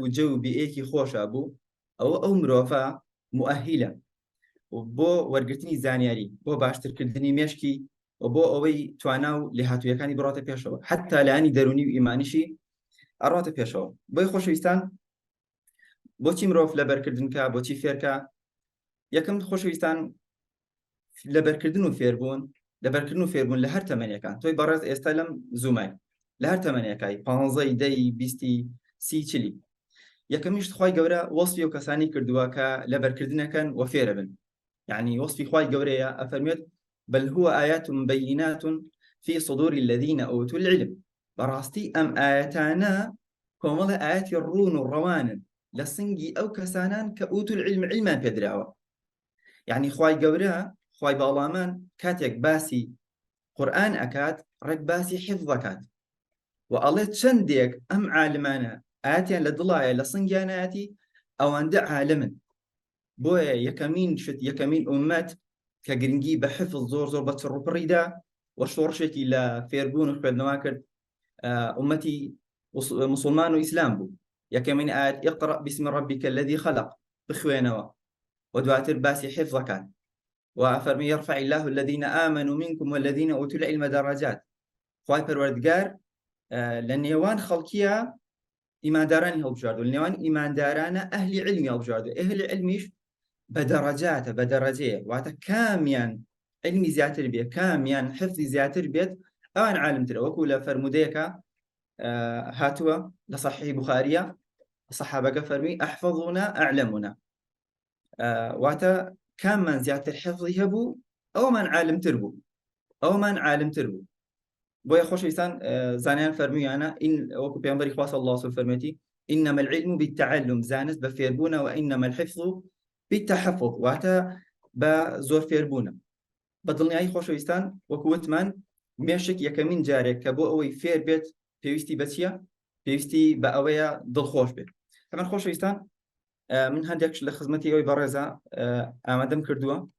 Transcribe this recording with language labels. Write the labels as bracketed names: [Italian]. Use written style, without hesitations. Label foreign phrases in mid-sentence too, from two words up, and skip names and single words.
[Central Kurdish] و جەو بیئەیەکی خۆشە بوو ئەو مرۆڤە مؤهلە بۆ وەرگرتنی زانیاری بۆ باشترکردنی مێشکی و بۆ ئەوەی توانا و لێهاتوویەکانی بڕاتە پێشەوە حتا لایانی دەرونی و ئیمانیشی ئەڕاتە پێشەوە بۆی خۆشەویستان بۆچی مرۆڤ لەبەرکردنکە بۆچی فێرکە یەکەم خۆشەویستان لەبەرکردن و فێربوون لە هەر تەمەنیەکان تۆی بەڕێز ئێستا لەم زوومای لە هەر تەمەنیەکەی 15 10 20 30 یەکەمیشت خوای گەورە وەسفی و کەسانی کردووە کە لەبەرکردنەکەن و فێرە بن [Arabic] يعني وصفي [Central Kurdish] خوای گەورەیە ئەفەرمێت [Arabic] بل هو آيات بينات في صدور الذين أوتوا العلم [Central Kurdish] بەڕاستی ئەم ئاەتانە کۆمەڵە ئاەتی ڕوون و ڕەوانن لە سنگی ئەو کەسانان کە [Arabic] ئوتوا العلم [Central Kurdish] علمان پێدراوە يعني خوای گەورە خوای باڵامان کاتێک باسی قورئان ئەکات ڕێک باسی حفظ دەکات و ئەڵێ چەندێک ئەم عالمانە ئاەتیان لە دڵایە لە سنگیانەتی ئەوەندە عالمن بۆیە یەکەمین ئومەت کە گرنگی بە حفظ زۆر بە چڕوپڕیدا و شۆڕشێکی لە فێربوون و خوێندنەوە کرد ئومەتی مسلمان و ئیسلام بوو یەکەمین ئاەت [Arabic] اقرأ باسم ربك الذي خلق [Central Kurdish] بخوێنەوە و دواتر باسی حفظ دەکات و فەرمی [Arabic] يرفع الله الذين آمنوا منكم والذين أوتوا العلم درجات [Central Kurdish] خوای پەروەردگار لە نێوان خەڵکیە ئیماندارانی هەڵبژاردو لە نێوان ئیماندارانە ئەهلی علمی هەڵبژاردو ئەهلی علمیش بە دەڕەجاتە بە دەڕەجەیە واتە کامیان علمی زیاتر بێت کامیان حفظی زیاتر بێت ئەوان عالمترە وەکو لە فەرمودەیەکە هاتووە لە صحیح بوخاریە سەحابەکە فەرمی [Arabic] ئەحفەظونا ئەعلەمونا [Central Kurdish] واتە کاممان زیاتر حفظی هەبوو ئەومان عالمتر بوو بۆیە خۆشەویستان زانیان فەرموویانە وەکو پێغەمبەری خوا [Arabic] صلی الله علیه [Central Kurdish] و فەرمێتی [Arabic] إنما العلم بالتعلم [Central Kurdish] زانست بە فێربوونە [Arabic] وإنما الحفظ بالتحفظ [Central Kurdish] واتە بە زۆر فێربوونە بە دڵنیایی خۆشەویستان وەکو وتمان مێشک یەکەمین جارێک کە بۆ ئەوەی فێر بێت پێویستی بە چییە؟ پێویستی بە ئەوەیە دڵخۆش بێت. ئەمە خۆشەویستان من هەندێک لە خزمەتی ئەوەی بەڕێزە ئامادەم کردووە.